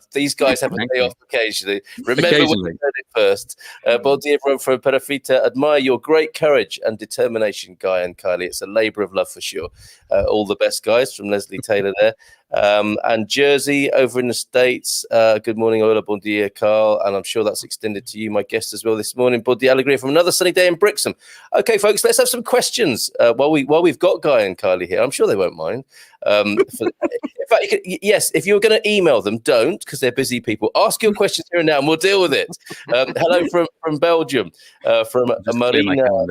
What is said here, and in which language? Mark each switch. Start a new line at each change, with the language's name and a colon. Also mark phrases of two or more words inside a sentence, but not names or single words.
English: These guys have a day off occasionally. Remember when we heard it first.
Portuguese: Bom dia,
English: everyone from Perafita. Admire your great courage and determination, Guy and Kylie. It's a labour of love for sure. All the best, guys, from Leslie Taylor there. And Jersey over in the States. Good morning,
Catalan: hola, bon dia,
English: Carl. And I'm sure that's extended to you, my guest, as well this morning.
Catalan: Bon dia,
English: alegria from another sunny day in Brixham. Okay, folks, let's have some questions while we've got Guy and Kylie here. I'm sure they won't mind. In fact, yes, if you're going to email them, don't, because they're busy people. Ask your questions here and now, and we'll deal with it. Hello from Belgium, from Marina.